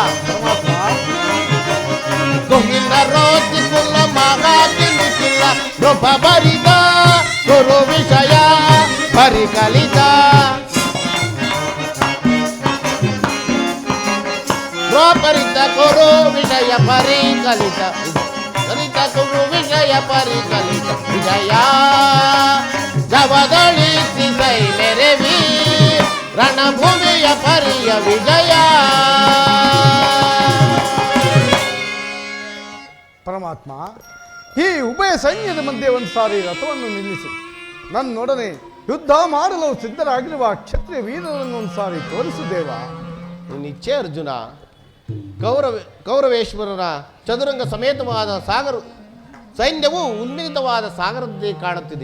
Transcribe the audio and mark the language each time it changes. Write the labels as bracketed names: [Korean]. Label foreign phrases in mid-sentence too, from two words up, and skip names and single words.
[Kannada] ತೊಗಿನ ರೋಚಿ ಕುಲ ಮಹಾಬ್ದಿ ನಿಖಿಲ ನೃಪ ಭರಿತ ಗುರು ವಿಷಯ ಪರಿಕಲಿತ ಪರಿತ ಕುರು ವಿಷಯ ಪರಿಕಲಿತ ಕಲಿತ ಕುರು ವಿಷಯ ಪರಿಕಲಿತ ವಿಜಯ ಜವದಳಿಸಿ ಸೈ ಮೆರವಿ ರಣಭೂಮಿಯ ಪರಿಯ ವಿಜಯ ಪರಮಾತ್ಮ ಈ ಉಭಯ ಸೈನ್ಯದ ಮಧ್ಯೆ ಒಂದು ಸಾರಿ ರಥವನ್ನು ನಿಲ್ಲಿಸು ನನ್ನೊಡನೆ ಯುದ್ಧ ಮಾಡಲು ಸಿದ್ಧರಾಗಿರುವ ಕ್ಷತ್ರಿಯ ವೀರರನ್ನು ಒಂದು ಸಾರಿ ತೋರಿಸು ದೇವ. ನಿಶ್ಚಯ ಅರ್ಜುನ. ಕೌರವೇಶ್ವರರ ಚದುರಂಗ ಸಮೇತವಾದ ಸಾಗರ ಸೈನ್ಯವು ಉನ್ಮಿಲಿತವಾದ ಸಾಗರದಂತೆ ಕಾಣುತ್ತಿದೆ.